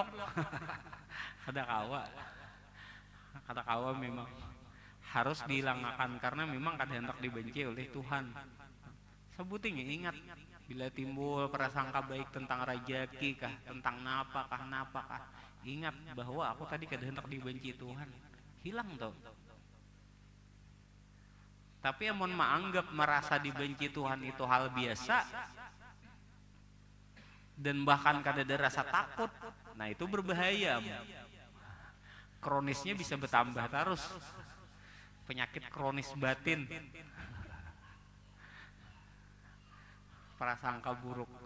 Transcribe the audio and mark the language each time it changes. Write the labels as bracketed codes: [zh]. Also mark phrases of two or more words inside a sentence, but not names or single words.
[bjn] Kada kawa memang harus dihilangkan karena memang kada hendak dibenci oleh Tuhan. Sebuting ingat bila timbul prasangka baik tentang rajaki kah, tentang napa kah, ingat bahwa aku tadi kada hendak dibenci Tuhan. [id] Hilang tuh. [bjn] Tapi amun menganggap merasa dibenci Tuhan itu hal biasa dan bahkan kada ada rasa takut, nah itu berbahaya. [id] Kronisnya bisa bertambah terus. Penyakit kronis batin. Prasangka buruk.